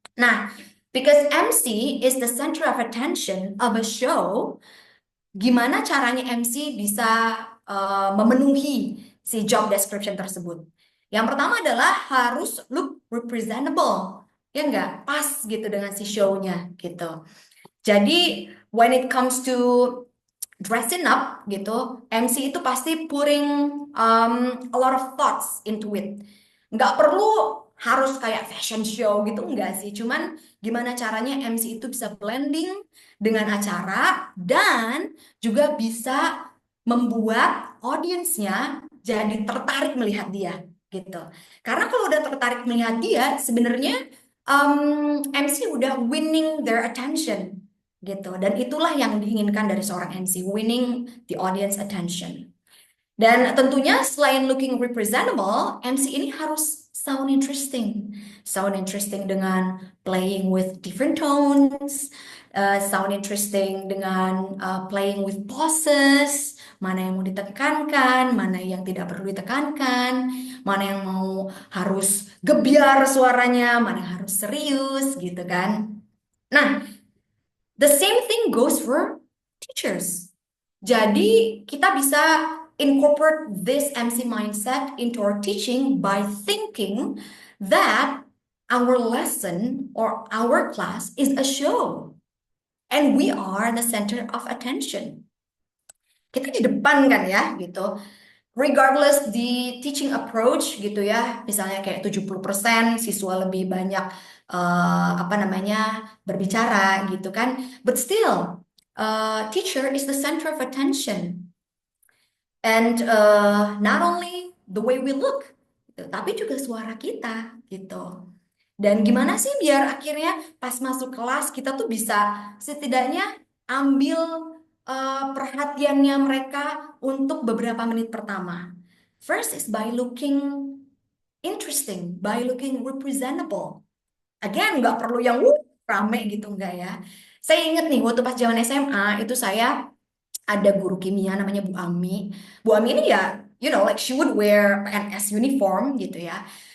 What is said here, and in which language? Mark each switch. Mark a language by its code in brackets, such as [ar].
[en] Nah, because MC is the center of attention of a show, [id] gimana caranya MC bisa memenuhi si job description tersebut? Yang pertama adalah harus [en] look representable, [id] ya enggak? Pas gitu dengan si show-nya gitu. Jadi [en] when it comes to dressing up [id] gitu, MC itu pasti [en] putting a lot of thoughts into it. [id] Nggak perlu harus kayak fashion show gitu, enggak sih. Cuman gimana caranya MC itu bisa blending dengan acara dan juga bisa membuat audiensnya jadi tertarik melihat dia gitu. Karena kalau udah tertarik melihat dia, sebenarnya MC udah [en] winning their attention [id] gitu. Dan itulah yang diinginkan dari seorang MC, [en] winning the audience attention. [id] Dan tentunya selain [en] looking representable, [id] MC ini harus [en] sound interesting. [id] Sound interesting dengan [en] playing with different tones, [id] sound interesting dengan [en] playing with pauses, [id] mana yang mau ditekankan, mana yang tidak perlu ditekankan, mana yang mau harus gebyar suaranya, mana yang harus serius gitu kan. [en] Nah, the same thing goes for teachers. [id] Jadi kita bisa [en] incorporate this MC mindset into our teaching by thinking that our lesson or our class is a show and we are the center of attention. [id] Kita di depan kan ya gitu. [en] Regardless the teaching approach [id] gitu ya, misalnya kayak 70% siswa lebih banyak apa namanya berbicara gitu kan. [en] But still, teacher is the center of attention. And not only the way we look, gitu, [id] tapi juga suara kita gitu. Dan gimana sih biar akhirnya pas masuk kelas kita tuh bisa setidaknya ambil perhatiannya mereka untuk beberapa menit pertama. [en] First is by looking interesting, by looking representable. [id] Again, nggak perlu yang rame gitu, nggak ya. Saya ingat nih, waktu pas zaman SMA, itu saya ada guru kimia namanya Bu Ami. [en] Bu Ami ini ya, you know, like she would wear PNS uniform [id] gitu ya.